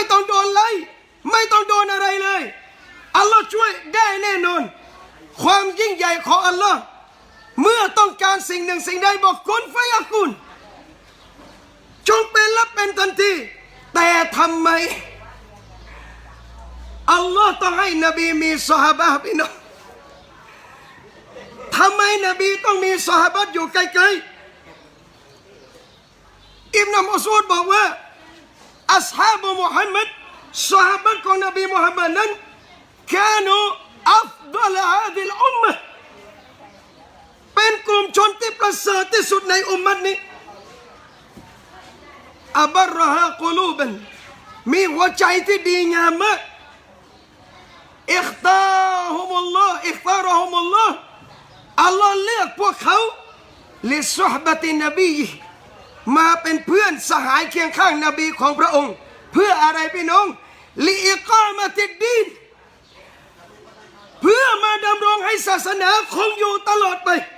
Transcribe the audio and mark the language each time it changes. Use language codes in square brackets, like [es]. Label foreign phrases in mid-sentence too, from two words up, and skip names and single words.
[th] ต้องโดนไล่ไม่ต้องโดนอะไรเลยอัลลอฮ์ช่วยได้แน่นอนความยิ่งใหญ่ของอัลลอฮ์เมื่อต้องการสิ่งหนึ่งสิ่งใดบอก [ar] كن فيكون [th] จงเป็นและเป็นทันทีแต่ทำไมอัลลอฮ์ต้องให้นบีมีซอฮาบะห์พี่น้องทำไมนบีต้องมีซอฮาบะห์อยู่ใกล้ ๆอิบนุมัสอูดบอกว่า [ar] أصحاب محمد [th] ซอฮาบะห์ของนบีมุฮัมมัดนั้น [ar] كانوا أفضل هذه الأمة [th] เป็นกลุ่มชนที่ประเสริฐที่สุดในอุมมะนี้ [ar] أبرها قلوبا [th] มีหัวใจที่ดีงามมาก [ar] اختارهم الله اختارهم الله [th] อัลลอฮ์เลือกพวกเขา [ar] لصحبة نبيه [th] มาเป็นเพื่อนสหายเคียงข้างนบีของพระองค์เพื่ออะไรพี่น้อง [ar] لإقامة الدين [th] เพื่อมาดำรงให้ศาสนาคงอยู่ตลอดไป